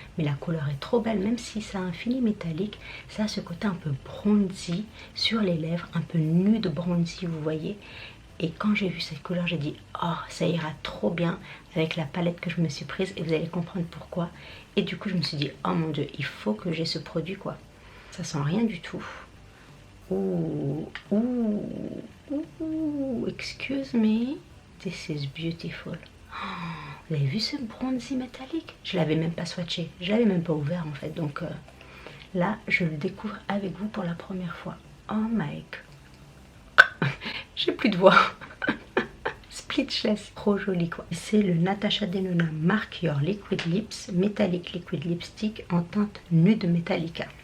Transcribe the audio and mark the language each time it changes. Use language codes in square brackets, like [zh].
[fr] Mais la couleur est trop belle, même si ça a un fini métallique, ça a ce côté un peu bronzy sur les lèvres, un peu nude bronzy, vous voyez. Et quand j'ai vu cette couleur, j'ai dit oh, ça ira trop bien avec la palette que je me suis prise, et vous allez comprendre pourquoi. Et du coup je me suis dit oh mon dieu, il faut que j'ai ce produit quoi. Ça sent rien du tout. Ouh, ouh, ouh, [en] excuse me, this is beautiful. [fr] Oh, vous avez vu ce bronzy métallique? Je l'avais même pas swatché, je l'avais même pas ouvert en fait, donc là je le découvre avec vous pour la première fois. [en] Oh my god. [fr] J'ai plus de voix. Speechless, trop joli quoi. C'est le Natasha Denona Mark Your Liquid Lips Metallic Liquid Lipstick en teinte Nude Metallica.